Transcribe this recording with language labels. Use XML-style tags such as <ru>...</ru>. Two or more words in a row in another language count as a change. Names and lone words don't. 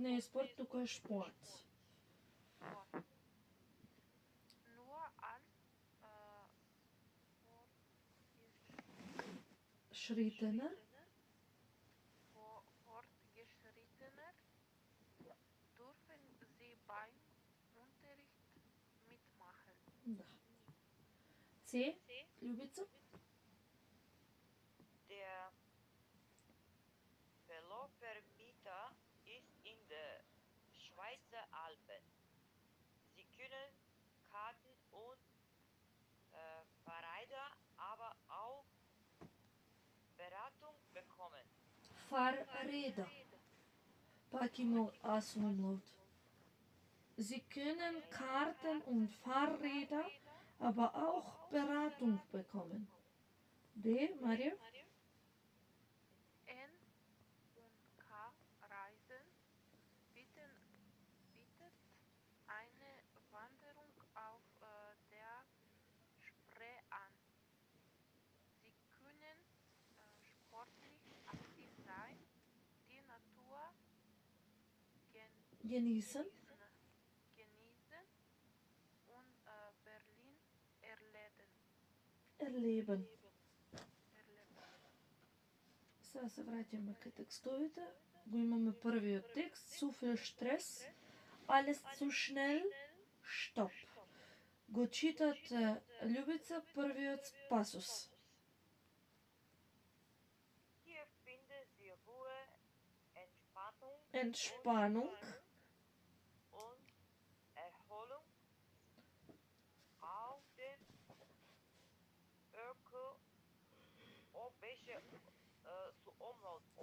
<mk>Не е спорт, туку е шпорт.</mk> <de>Sport. Nur als Schrittener. Fortgeschrittener dürfen sie beim Unterricht mitmachen.</de> <mk>Да. С. Љубица.</mk> <de>Der Velovermieter ist in der Schweizer Alpen. Sie können Karten und Fahrräder, aber auch Beratung bekommen. Fahrräder.</de> <mk>Пак има</mk> <de>As Umlaut. Sie können Karten und Fahrräder, aber auch Beratung bekommen.</de> <mk>D. Марија.</mk> <de>N und K Reisen bietet eine Wanderung auf der Spree an. Sie können sportlich aktiv sein, die Natur Genießen. genießen und Berlin erleben. Erleben.</de> <mk>Сега се враќаме кај текстовите. Го имаме првиот текст.</mk> <de>Zu viel Stress alles zu schnell, stopp.</de> <mk>Го читате Љубица првиот пасус.</mk> <de>Hier finden Sie Ruhe, Entspannung Entspannung, und Erholung auf dem ökologische omloop.</de>